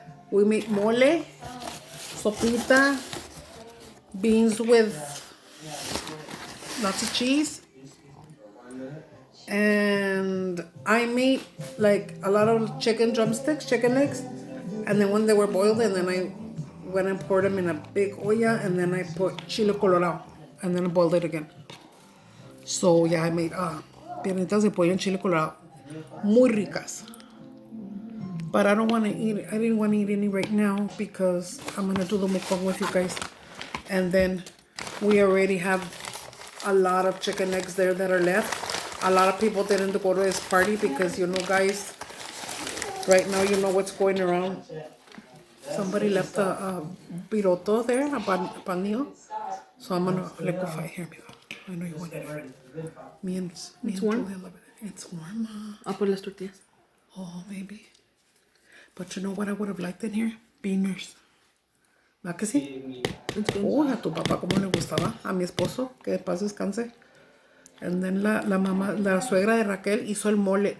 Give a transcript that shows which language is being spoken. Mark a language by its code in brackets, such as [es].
[en] We made mole, sopita, beans with lots of cheese, and I made like a lot of chicken drumsticks, chicken legs, and then when they were boiled, and then I went and poured them in a big olla, and then I put chile colorado, and then I boiled it again. So yeah, I made [es] piernitas de pollo en chile colorado, muy ricas. [en] But I don't want to eat it. I didn't want to eat any right now because I'm gonna do the mukbang with you guys, and then we already have a lot of chicken eggs there that are left. A lot of people didn't go to this party because, you know, guys, right now you know what's going around. Somebody left a piroto there, a panillo. So I'm gonna liquefy here. I know you want it. It's warm? Julia love it. It's warm. I'll put [es] las tortillas. [en] Oh, maybe. But you know what I would have liked in here? [es] Beaners. ¿Verdad que sí? A tu papá como le gustaba. A mi esposo, que de paz descanse. [en] And then [es] la mamá, la suegra de Raquel hizo el mole.